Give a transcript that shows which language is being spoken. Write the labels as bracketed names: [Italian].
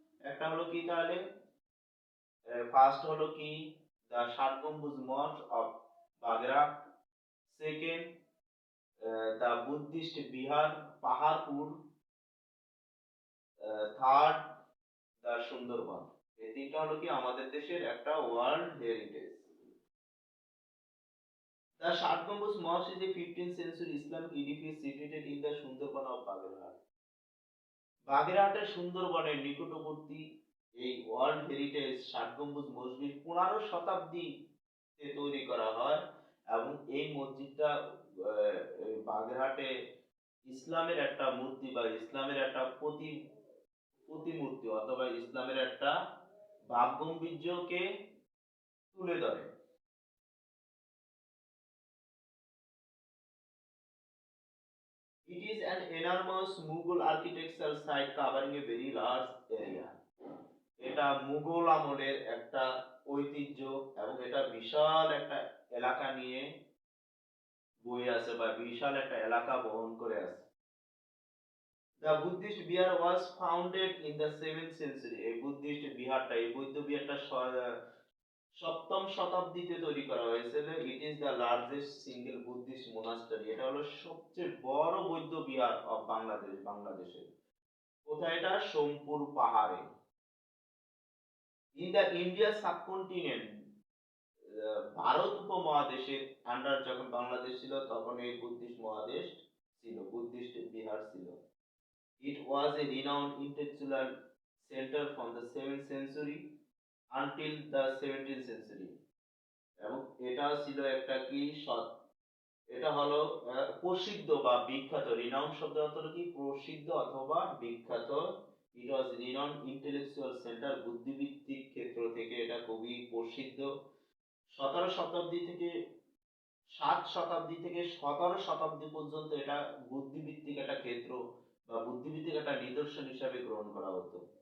[Bangla] একটা হলো কি তাহলে ফার্স্ট হলো কি দ্য ষাট গম্বুজ mosque of Bagerhat, second the Buddhist Bihar Paharpur, third the Sundarban. এই তিনটা হলো কি আমাদের দেশের একটা world heritage. [English] The Shad Gambuz Mosque is a 15th century Islamic edifice situated in the Sundarban of Bagherhat. [Bangla] বাগেরহাটের সুন্দরবনের নিকটবর্তী এই ওয়ার্ল্ড হেরিটেজ ষাট গম্বুজ মসজিদ 15 শতাব্দীতে তৈরি করা হয় এবং এই মসজিদটা বাগেরহাটে ইসলামের একটা মূর্তি বা ইসলামের একটা প্রতিমূর্তি অথবা ইসলামের একটা ভাবগম্ভীর্যকে তুলে ধরে। [English] It is an enormous Mughal architectural site covering a very large area. [Bangla] এটা মুঘল আমলের একটা ঐতিহ্য এবং এটা বিশাল একটা এলাকা নিয়ে বয়ে আছে বা বিশাল একটা এলাকা বহন করে আছে। [English] The Buddhist Bihar was founded in the 7th century. [Bangla] এই বুদ্ধিস্ট বিহারটা এই বৌদ্ধ বিহারটা সপ্তম শতাব্দীতে তৈরি করা হয়েছিল। [English] It is the largest single Buddhist monastery. [Bangla] এটা হলো সবচেয়ে বড় বৌদ্ধ বিহার অফ বাংলাদেশে। কোথায় এটা? সোমপুর পাহাড়ে। [English] in the India subcontinent, [Bangla] Bharat উপমহাদেশের আন্ডার যখন বাংলাদেশ ছিল তখন এই বুদ্ধিস্ট মহাদেশ ছিল, বুদ্ধিস্ট বিহার ছিল। [English] It was a renowned intellectual center from the 7th century until the 17th century. [Bangla] এবং এটা ছিল একটা কি এটা হলো প্রসিদ্ধ বা বিখ্যাত। রিনাউন্ড শব্দ অর্থ কি? প্রসিদ্ধ অথবা বিখ্যাত। [English] it was renowned intellectual centre, [Bangla] বুদ্ধিবৃত্তিক ক্ষেত্র থেকে এটা খুবই প্রসিদ্ধ। 17 শতাব্দী থেকে 7 শতাব্দী থেকে 17 শতাব্দী পর্যন্ত এটা বুদ্ধিবৃত্তিক একটা ক্ষেত্র বা বুদ্ধিবৃত্তিক একটা নিদর্শন হিসাবে গ্রহণ করা হতো।